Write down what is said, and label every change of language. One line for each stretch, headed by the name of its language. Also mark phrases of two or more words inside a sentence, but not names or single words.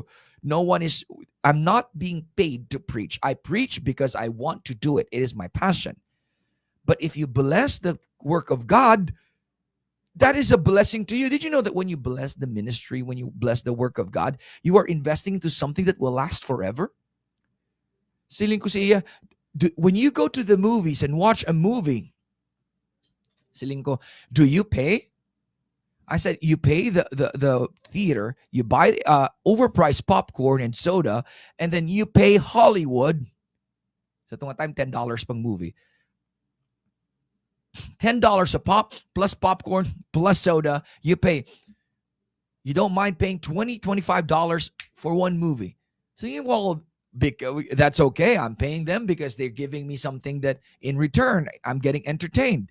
English: I'm not being paid to preach. I preach because I want to do it. It is my passion. But if you bless the work of God, that is a blessing to you. Did you know that when you bless the ministry, when you bless the work of God, you are investing into something that will last forever?
Hiligaynon: Siling ko siya,
English: when you go to the movies and watch a movie,
Hiligaynon: siling ko,
English: do you pay? I said, you pay the theater, you buy overpriced popcorn and soda, and then you pay Hollywood.
Hiligaynon: Sa tunga time, $10 pang movie.
English: $10 a pop plus popcorn plus soda. You don't mind paying $20, $25 for one movie. So well, that's okay. I'm paying them because they're giving me something that in return, I'm getting entertained.